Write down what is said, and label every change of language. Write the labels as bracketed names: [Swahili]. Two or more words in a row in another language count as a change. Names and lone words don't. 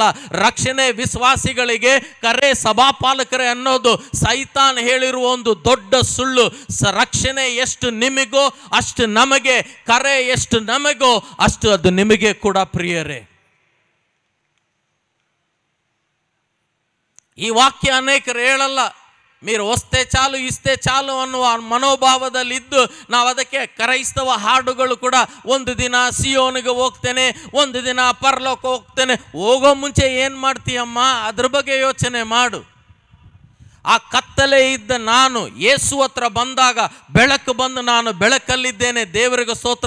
[Kannada] ರಕ್ಷಣೆ ವಿಶ್ವಾಸಿಗಳಿಗೆ ಕರೆ ಸಭಾಪಾಲಕರೇ ಅನ್ನೋದು ಸೈತಾನ್ ಹೇಳಿರುವ ಒಂದು ದೊಡ್ಡ ಸುಳ್ಳು. ರಕ್ಷಣೆ ಎಷ್ಟು ನಿಮಗೋ ಅಷ್ಟು ನಮಗೆ, ಕರೆ ಎಷ್ಟು ನಮಗೋ ಅಷ್ಟು ಅದು ನಿಮಗೆ ಕೂಡ ಪ್ರಿಯರೇ. ಈ ವಾಕ್ಯ ಅನೇಕರು ಹೇಳಲ್ಲ. [Telugu] మీరు వస్తే చాలు [Kannada] ಇಷ್ಟೇ ಚಾಲು ಅನ್ನುವ ಮನೋಭಾವದಲ್ಲಿದ್ದು ನಾವು ಅದಕ್ಕೆ ಕ್ರೈಸ್ತವ ಹಾಡುಗಳು ಕೂಡ, ಒಂದು ದಿನ ಸಿಯೋನಿಗೆ ಹೋಗ್ತೇನೆ, ಒಂದು ದಿನ ಪರಲೋಕ ಹೋಗ್ತೇನೆ. ಹೋಗೋ ಮುಂಚೆ ಏನು ಮಾಡ್ತೀಯಮ್ಮ, ಅದ್ರ ಬಗ್ಗೆ ಯೋಚನೆ ಮಾಡು. ಆ ಕತ್ತಲೆ ಇದ್ದ ನಾನು ಯೇಸು ಹತ್ರ ಬಂದಾಗ ಬೆಳಕು ಬಂದು ನಾನು ಬೆಳಕಲ್ಲಿದ್ದೇನೆ, ದೇವರಿಗೆ ಸ್ತೋತ್ರ.